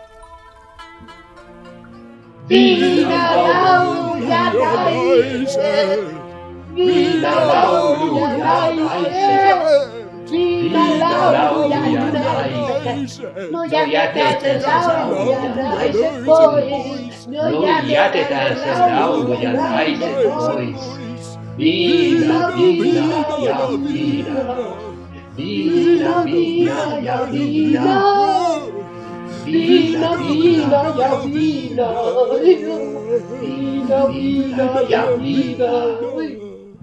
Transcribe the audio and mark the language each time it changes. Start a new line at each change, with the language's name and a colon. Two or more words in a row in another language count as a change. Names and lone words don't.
Finnish: Viinalauluja naiset, viinalauluja naiset. Viinalauluja naiset, no jätetään sen lauluja naiset pois. No jätetään sen lauluja naiset pois. Viina, viina ja viina. Viina, viina ja viina. Viina, viina ja viina. Viina, viina ja viina.